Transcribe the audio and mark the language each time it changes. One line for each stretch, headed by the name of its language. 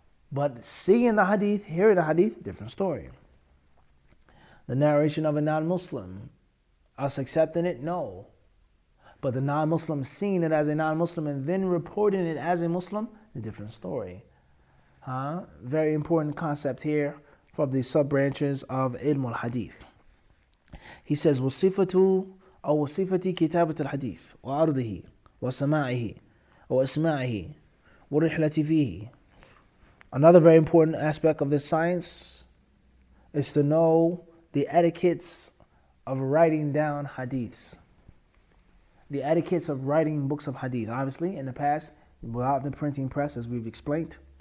English: But seeing the hadith, hearing the hadith, different story. The narration of a non-Muslim, us accepting it, no. But the non-Muslim seeing it as a non-Muslim and then reporting it as a Muslim, a different story. Very important concept here from the sub-branches of ilm al-hadith. He says,
Arabic: وَصِفَةُ أو وصفة كتابة الحديث وعرضه وسماعه وإسماعه والرحلة فيه.
English: Another very important aspect of this science is to know the etiquettes of writing down hadiths. The etiquettes of writing books of hadith. Obviously, in the past, without the printing press, as we've explained.